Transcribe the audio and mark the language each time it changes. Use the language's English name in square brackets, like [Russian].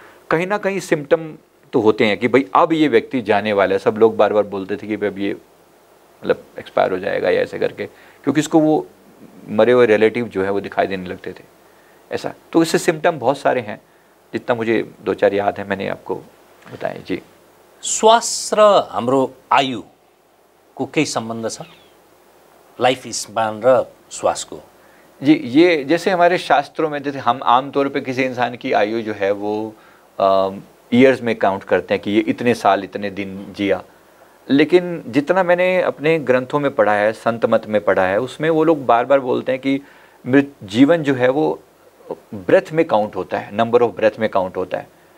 [Hindi] कहीं ना कहीं सिम्टम तो होते हैं कि भाई अब ये व्यक्ति जाने वाला है। सब लोग बार बार बोलते थे कि भाई अब ये मतलब एक्सपायर हो जाएगा या ऐसे करके, क्योंकि इसको वो मरे हुए रिलेटिव जो है वो दिखाई देने लगते थे, ऐसा। तो इससे सिम्टम बहुत सारे हैं, जितना मुझे 2-4 याद है मैंने आपको बताएं। जी, [Nepali] श्वास र हाम्रो आयुको केही सम्बन्ध छ? लाइफ स्पान र श्वासको? [Hindi] जी, ये जैसे हमारे शास्त्रों में, जैसे हम आमतौर पे किसी इंसान की आयु जो है वो ईयर्स में काउंट करते हैं कि ये इतने साल इतने दिन जिया। लेकिन जितना मैंने अपने ग्रंथों में पढ़ा है, संत मत में पढ़ा है, उसमें वो लोग बार बार बोलते हैं कि जीवन जो है वो ब्रेथ में काउंट होता है, नंबर ऑफ ब्रेथ में काउंट होता है।